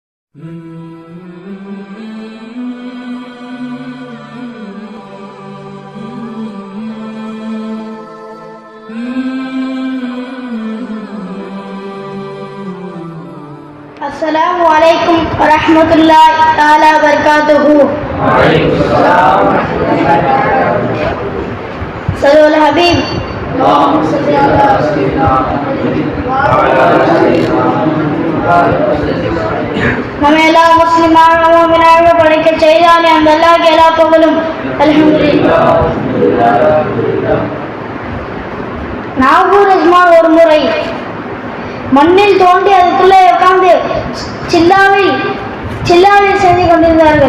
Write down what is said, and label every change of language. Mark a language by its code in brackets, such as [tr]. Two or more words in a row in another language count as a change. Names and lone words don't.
[ar] السلام عليكم ورحمة الله تعالى وبركاته. صلوا على الحبيب. اللهم صل على سيدنا محمد وعلى آل سيدنا [ta] நம்ம எல்லா முஸ்லிமான முஃமினாக படைக்க செய்தானே அந்த அல்லாஹ்க்கு எல்லா புகழும். [ar] الحمد لله. [ta] நாகூர் ரஹ்மான் ஒரு முறை மண்ணில் தோண்டி அதுக்குள்ளே உட்கார்ந்து சில்லாவில் செய்து கொண்டிருந்தார்கள்.